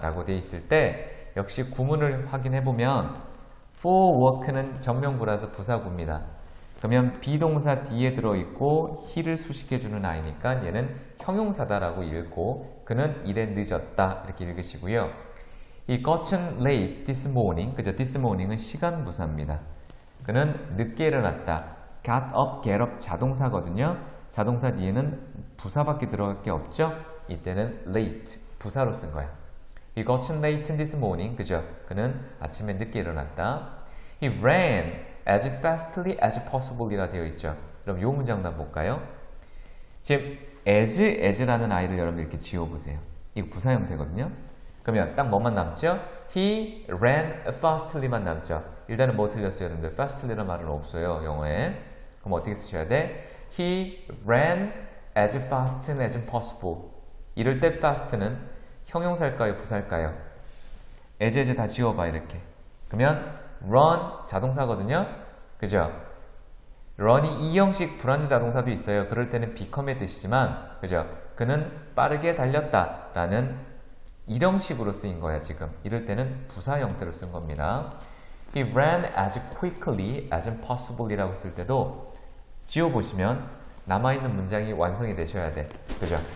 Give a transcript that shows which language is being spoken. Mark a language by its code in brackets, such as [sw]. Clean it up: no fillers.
[ko] 라고 되어 있을 때 역시 구문을 확인해보면 for work는 정명부라서 부사구입니다. 그러면 비동사 뒤에 들어있고 he를 수식해주는 아이니까 얘는 형용사다라고 읽고 그는 일에 늦었다 이렇게 읽으시고요. [en] 이 gotten late this morning, 그죠? [ko] this morning은 시간 부사입니다. 그는 늦게 일어났다. got up, get up 자동사거든요. 자동사 뒤에는 부사밖에 들어갈 게 없죠? 이때는 late, 부사로 쓴 거야. [en] He gotten late this morning, 그죠? [ko] 그는 아침에 늦게 일어났다. [en] He ran as fastly as possible [ko] 이라 되어 있죠. 그럼 요 문장도 한번 볼까요? 지금 as라는 아이를 여러분 이렇게 지워보세요. 이거 부사 형태거든요. 그러면 딱 뭐만 남죠? [en] He ran fastly만 남죠. [ko] 일단은 뭐 틀렸어요, 여러분들? fastly라는 말은 없어요, 영어에. 그럼 어떻게 쓰셔야 돼? [en] He ran as fast as possible. [ko] 이럴 때 fast는 형용사일까요, 부사일까요? as 다 지워봐 이렇게. 그러면 run 자동사거든요. 그죠? run이 이 형식 불완전 자동사도 있어요. 그럴 때는 become의 뜻이지만 그죠? 그는 빠르게 달렸다 라는 일형식으로 쓰인 거야 지금. 이럴 때는 부사 형태로 쓴 겁니다. [en] He ran as quickly as possible [ko] 이라고 쓸 때도 지워보시면 남아있는 문장이 완성이 되셔야 돼. 그죠?